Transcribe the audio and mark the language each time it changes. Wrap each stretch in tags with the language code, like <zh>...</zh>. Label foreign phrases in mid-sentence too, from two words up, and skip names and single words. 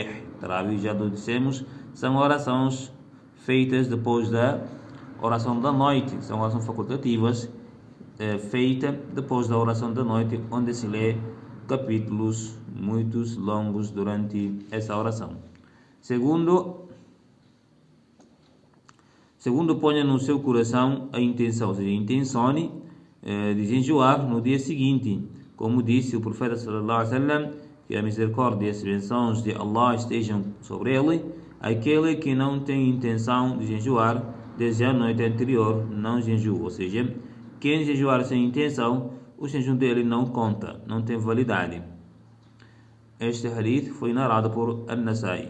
<pt>Tarawih, já lo dissemos, são orações feitas depois da oração da noite, são orações facultativas feitas depois da oração da noite, onde se lê capítulos muito longos durante essa oração. Segundo, ponha no seu coração a intenção, ou seja, intencione de jejuar no dia seguinte, como disse o profeta</pt> <ar>صلى الله عليه وسلم,</ar> <pt>que a misericórdia e as bênçãos de Allah estejam sobre ele. Aquele que não tem intenção de jejuar desde a noite anterior não jejua, ou seja, quem jejuar sem intenção, o jejum dele não conta, não tem validade. Este hadith foi narrado por An-Nasai.</pt>